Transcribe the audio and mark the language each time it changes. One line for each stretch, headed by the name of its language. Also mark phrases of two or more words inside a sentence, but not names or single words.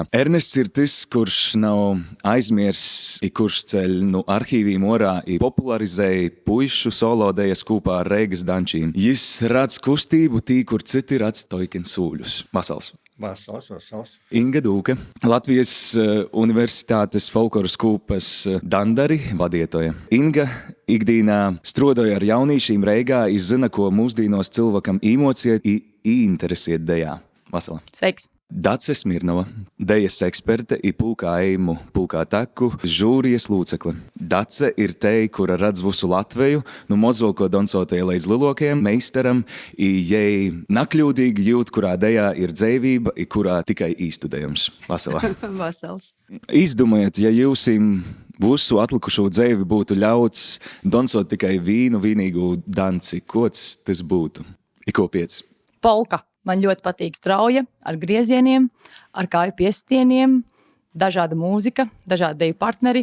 Latgalian: Ernests ir tas, kurš nav aizmiers, i kurš ceļ nu arhīvīm orā i popularizēja puišu solodejas kopā ar Reigas dančīm. Jis radz kustību tī, kur citi radz toiken sūļus. Vasals. Vasals. Inga Dūke, Latvijas Universitātes folkloras kūpas dandari vadietoja. Inga ikdīnā strodoja ar jaunīšīm Reigā, izzina, ko mūsdīnos cilvēkam īmociet i interesiet dejā. Vasala. Sveiks. Dace Smirnova, dejas eksperte i pulkā eimu, pulkā taku, žūrijas lūcekle. Dace ir tei, kura radz visu Latveju, nu mozolko doncotoja līdz lielokajam meistaram, i jei nakļūdīgi jūt, kurā dejā ir dzeivība, i kurā tikai īstudējums. Vasala. Vasals. Izdomājiet, ja jūsim visu atlikušo dzeivi būtu ļauts doncot tikai vīnīgu danci, kods tas būtu? I ko piec? Polka.
Latvian: Man ļoti patīk strauja, ar griezieniem, ar kāju piestieniem, dažāda mūzika, dažādi deju partneri.